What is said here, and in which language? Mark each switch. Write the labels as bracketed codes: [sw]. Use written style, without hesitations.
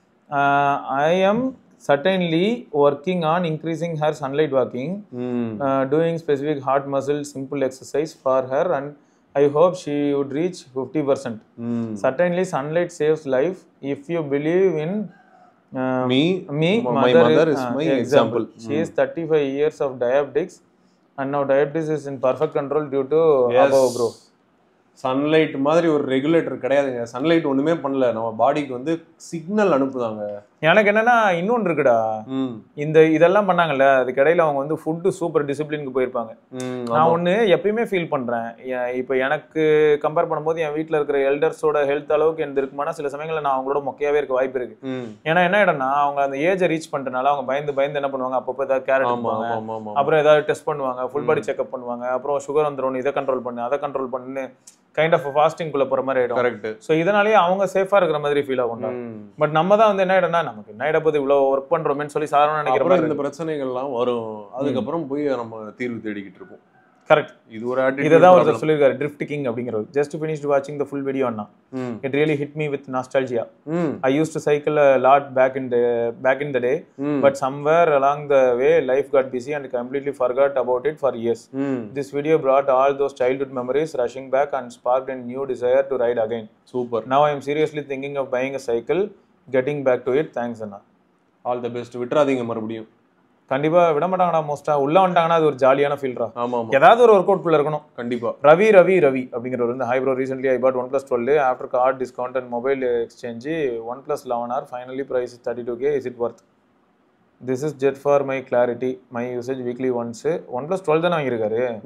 [en] I am certainly working on increasing her sunlight walking, doing specific heart muscle simple exercise for her, and I hope she would reach 50%. Certainly sunlight saves life. If you believe in me, my mother is my example. She is 35 years of diabetics and now diabetes is in perfect control due to above, bro. [ta] Sunlight மாதிரி ஒரு regulator கிடையாதுங்க. Sunlight ஒண்ணுமே பண்ணல, நம்ம பாடிக்கு வந்து signal அனுப்புதாங்க. எனக்கு என்னன்னா இன்னொன்று இருக்குடா, இதெல்லாம் பண்ணாங்கல்ல, அதுக்கு இடையில அவங்க வந்து ஃபுட்டு சூப்பர் டிசிப்ளினுக்கு போயிருப்பாங்க. நான் ஒண்ணு எப்பயுமே ஃபீல் பண்றேன், இப்ப எனக்கு கம்பேர் பண்ணும்போது என் வீட்டுல இருக்கிற எல்டர்ஸோட ஹெல்த் அளவுக்கு எனக்கு இருக்குமானா சில சமயங்கள்ல நான் அவங்களோட மொக்கையாவே இருக்க வாய்ப்பு இருக்கு. ஏன்னா என்ன இடம்னா அவங்க அந்த ஏஜை ரீச் பண்றதுனால அவங்க பயந்து என்ன பண்ணுவாங்க, அப்பப்போ ஏதாவது கேரட் பண்ணுவாங்க, அப்புறம் ஏதாவது டெஸ்ட் பண்ணுவாங்க, ஃபுல் பாடி செக்அப் பண்ணுவாங்க, அப்புறம் சுகர் வந்துடும், இதை கண்ட்ரோல் பண்ணு அதை கண்ட்ரோல் பண்ணு, கைண்ட் ஆஃப் ஃபாஸ்டிங் குள்ள போற மாதிரி ஆயிடும். கரெக்ட். சோ இதனாலேயே அவங்க சேஃபா இருக்கிற மாதிரி ஃபீல் ஆகும். பட் நம்ம தான் வந்து என்ன ஆயிடும்னா, நமக்கு என்ன ஆயிட போது இவ்வளவு ஒர்க் பண்றோமேன்னு சொல்லி சாதாரண நினைக்கிறோம். இந்த பிரச்சனைகள்லாம் வரும், அதுக்கப்புறம் போய் நம்ம தீர்வு தேடிக்கிட்டு இருப்போம். கரெக்ட். இது ஒரு இதுதான் ஒருத்தர் சொல்லியிருக்காரு ட்ரிஃப்ட் கிங் அப்படிங்கிறது. [en] Just finished வாட்சிங் the full video Anna. It really hit me with nostalgia. I use to cycle a lot back in the day, but somewhere along the way life got busy and completely forgot about it for years. This video brought all those childhood memories rushing back and sparked a new desire to ride again. Super. Now I am seriously thinking of buying a cycle, getting back to it. Thanks அண்ணா. [ta] All the best. விட்டுறாதீங்க மறுபடியும். கண்டிப்பா விட மாட்டாங்கடா. மோஸ்டா உள்ள வந்துட்டாங்கன்னா அது ஒரு ஜாலியான ஃபீல்ரா. ஆமா ஏதாவது ஒரு ஒர்க் அவுட் குள்ள இருக்கணும். கண்டிப்பா. ரவி அப்படிங்கிறவர் வந்து [en] Hi bro recently I bought OnePlus 12 after card discount and mobile exchange OnePlus 11R finally price 32K. Is it worth? This is just for my clarity my usage weekly once. OnePlus 12 [ta] தானே வாங்கியிருக்காரு.